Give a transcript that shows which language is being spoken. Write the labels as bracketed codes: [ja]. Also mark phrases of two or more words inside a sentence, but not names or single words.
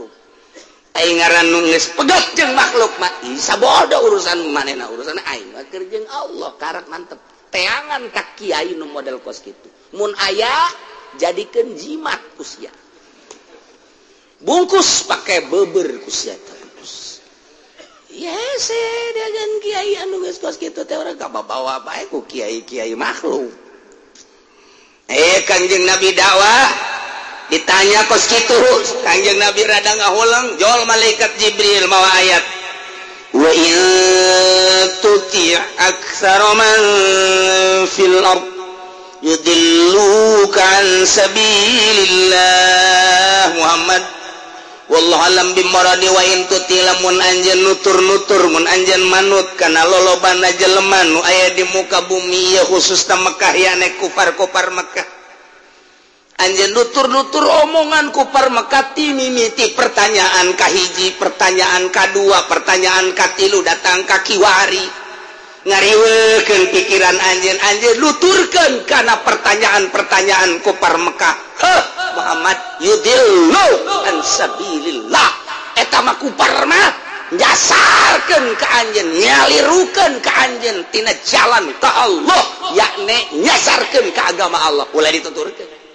[su] aing ngaran nu geus pegat jeung makhluk mah sabodo urusan manehna urusan aing mah keur jeung Allah karak mantep teangan ka kiai nu model kos kitu mun aya jadikeun jimat ku sia bungkus pakai beber ku sia bungkus yes dengan kiai anu geus kos kitu teh urang kabawa bae ku kiai-kiai makhluk kanjeng Nabi dakwah ditanya kos kitu Kangjeng Nabi rada ngahulang jol malaikat Jibril mawa ayat [ar] وإن تطع أكثر من في الأرض يضلوك عن سبيل الله [su] Muhammad wallahu [ar] أعلم بمراده وإن تطع' [su] lamun anjeun nutur-nutur mun anjeun manut kana lolobana jelema nu aya di muka bumi ya khususna Mekah ya nek kufar-kufar Mekah anjeun nutur-nutur omongan kufar Mekah timimiti pertanyaan kahiji pertanyaan kadua pertanyaan katilu datang ka kiwari ngariweukeun pikiran anjeun nuturkeun kana pertanyaan-pertanyaan kufar Mekah Muhammad [ar] يضل عن سبيل الله [su] eta mah kufar mah nyasarkeun ka anjeun nyalirukeun ka anjeun tina jalan ka Allah yakni nyasarkeun ka agama Allah ulah dituturkeun